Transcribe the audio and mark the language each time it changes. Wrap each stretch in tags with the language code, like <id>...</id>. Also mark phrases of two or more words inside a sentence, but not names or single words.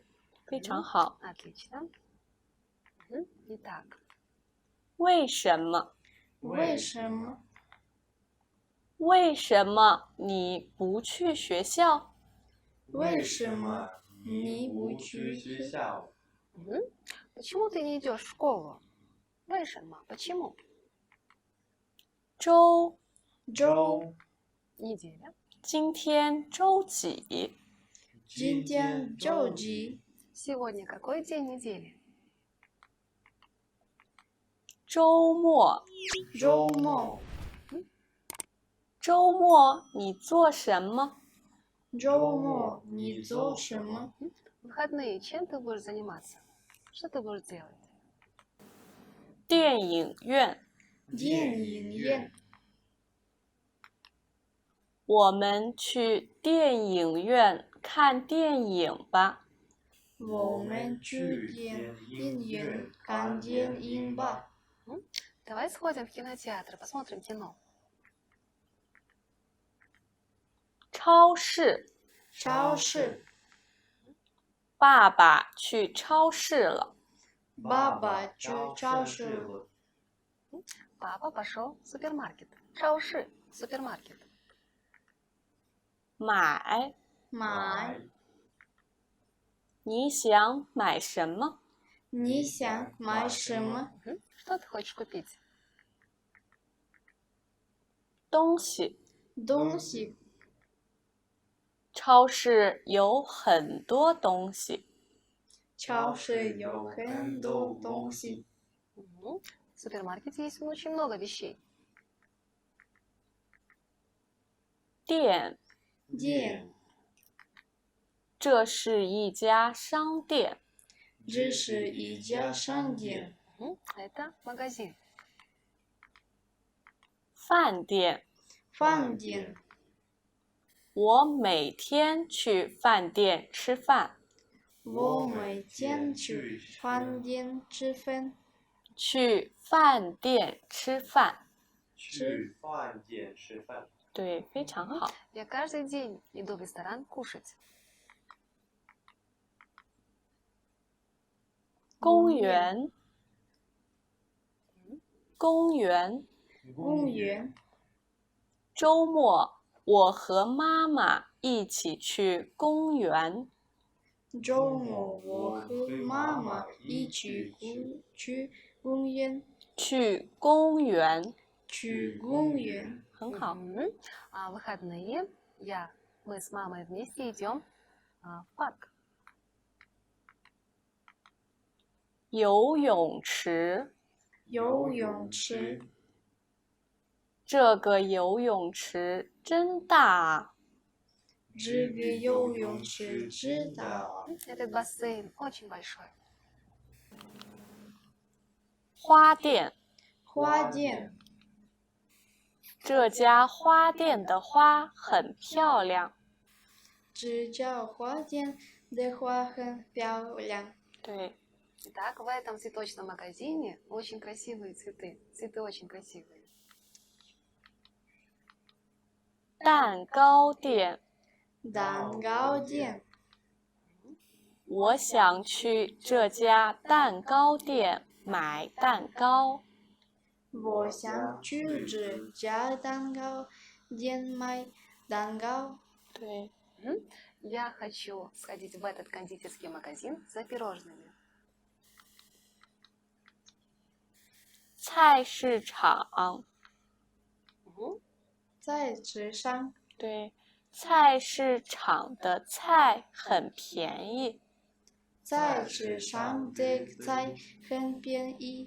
<zh>非常好。</zh> <ru>Отлично. Итак,</ru> <zh>为什么？为什么？为什么你不去学校？为什么你不去学校？</zh> <ru>почему ты не идешь в школу?</ru> <zh>为什么? Почему? 周，周</zh> <ru>Неделя.</ru> <zh>今天周几？今天周几？</zh> <ru>Сегодня какой день недели?</ru> <zh>周末，周末。周末你做什么？周末你做什么？</zh> <ru>Выходные. Чем ты будешь заниматься? Что ты будешь делать?</ru> <zh>电影院。电影院。我们去电影院看电影吧。我们去电影看电影吧。</zh> <ru>Давай сходим в кинотеатр, посмотрим кино.</ru> <zh>超市，超市。爸爸去超市了。爸爸去超市了。</zh> <ru>Папа пошел в супермаркет.</ru> <zh>超市, супермаркет. 买，买。你想买什么？你想买什么？</zh> <ru>Что ты хочешь купить?</ru> <zh>东西。东西。超市有很多东西。超市有很多东西。</zh> <ru>В супермаркете есть очень много вещей.</ru> <zh>店，店。这是一家商店。这是一家商店。</zh> <ru>Это магазин.</ru> <zh>饭店，饭店，我每天去饭店吃饭。我每天去饭店吃饭。去饭店吃饭。去饭店吃饭。对，非常好。</zh> <ru>Я каждый день иду в ресторан кушать.</ru> <zh>公园，公园。公园，周末我和妈妈一起去公园。周末我和妈妈一起去公园。去公园，去公园，很好。</zh> <ru>А в выходные мы с мамой вместе идем в парк.</ru> <zh>游泳池，游泳池，这个游泳池真大啊。这个游泳池知道。</zh> <ru>Этот бассейн очень большой.</ru> <zh>花店，花店，这家花店的花很漂亮。这家花店的花很漂亮。对，</zh> <ru>Итак, в этом цветочном магазине очень красивые цветы. Цветы очень красивые.</ru> <zh>蛋糕店，蛋糕店，我想去这家蛋糕店买蛋糕。我想去这家蛋糕店买蛋糕。对，</zh> <ru>Я хочу сходить в этот кондитерский магазин за пирожными.</ru> <zh>菜市场，在纸上，对，菜市场的菜很便宜。在纸上的菜很便宜。</zh>